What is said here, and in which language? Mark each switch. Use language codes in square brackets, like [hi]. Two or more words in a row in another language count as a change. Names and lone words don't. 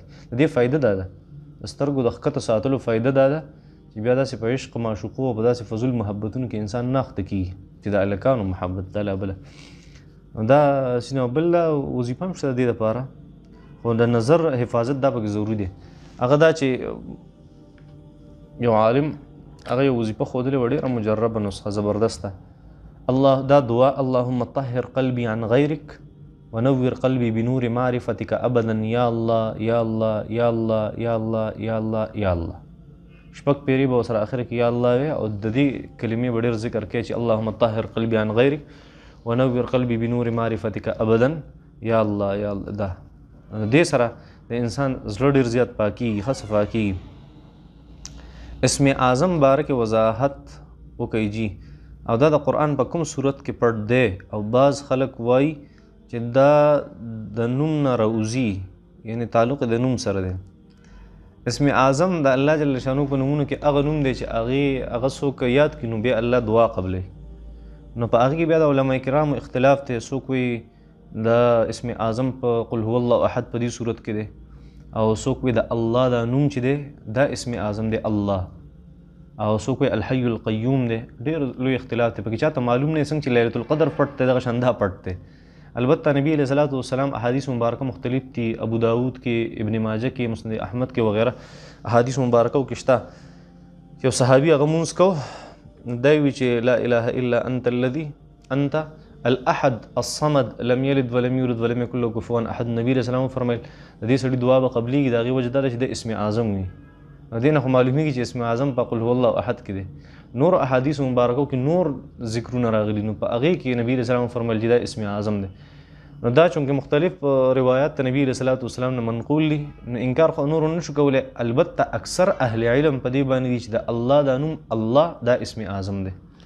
[ps] د دې فایده دا ده، د سترګو د ښکته ساتلو فایده دا ده چې بیا داسې په عشق معشوقو او په داسې فضول محبتونو کې انسان نه اخته کېږي چې د هلکانو محبت دا لا بله. دا سینه بل وظیفه هم شته د دې دپاره، خو د نظر حفاظت دا پکې ضروري دی. هغه دا چې یو عالم هغه یو وظیفه ښودلې وه ډېره مجربه نسخه زبردسته. [ar] الله [ps] دا دعا [ar] اللهم طهر قلبي عن غيرك ونور قلبي بنور معرفتك ابدا یا الله یا الله یا الله یا الله یا الله یا الله. [ps] شپږ پیرې به ورسره اخر کې یا الله وي او د دې کلمې به ډېر ذکر کوي چې [ar] اللهم طهر قلبي عن غيرك ونور قلبي بنور معرفتك ابدا یا الله یا الله. [ps] دا دې سره د انسان زړه ډېر زیات پاکېږي، ښه صفا کېږي. اسم اعظم باره کې وضاحت وکړئ جي، او دا د قرآن په کوم صورت کې پټ دی، او بعض خلک وایي چې دا د نوم نه راوځي، یعنی تعلق د نوم سره دی. اسم اعظم د الله جل شانو په نومونو کې هغه نوم دی چې هغه څوک یاد کړي نو بیا الله دعا قبلوي. نو په هغې کې بیا د علما کرامو اختلاف دی. څوک وایي د اسم اعظم په [ar] قل هو الله احد [ps] په دې صورت کې دی، او څوک وایي د الله دا نوم چې دی دا اسم اعظم دی الله، او څوک وایي [ar] الحي القیوم [ps] دی. ډېر لوی اختلاف دی پکې، چاته معلوم نه څنګه چې [ar] لیلة القدر [ps] پټ دی دغه شان دا پټ دی. البته نبی [ar] علیه الصلاۃ والسلام [ps] احادیث مبارکه مختلف دي، ابو داود کې، ابن ماجه کې، مسند احمد کې وغیرہ احادیث مبارکه کې شته. یو صحابي هغه مونځ کو، دا وی چې [ar] لا اله الا انت الذي انت الاحد الصمد لم يلد ولم يولد ولم يكن له كفوا احد. [ps] نبی علیه السلام فرمایل د دې سړي دعا به قبلېږي، د هغې وجه دا ده چې د اسم اعظم وي. دې نه خو معلومیږي چې اسم اعظم په [ar] قل هو الله احد [ps] کې دی. نور احادیث مبارکو کې نور ذکرونه راغلي، نو په هغې کې نبی علیه السلام فرمایل چې دا اسم اعظم دی. نو دا چونکې مختلف روایات ته نبی [ar] علیه الصلاۃ والسلام [ps] نه منقول دي، نو انکار خو نور نه شو کولی. البته اکثر اهل علم په دې باندې دي چې د الله دا نوم الله دا اسم اعظم دی.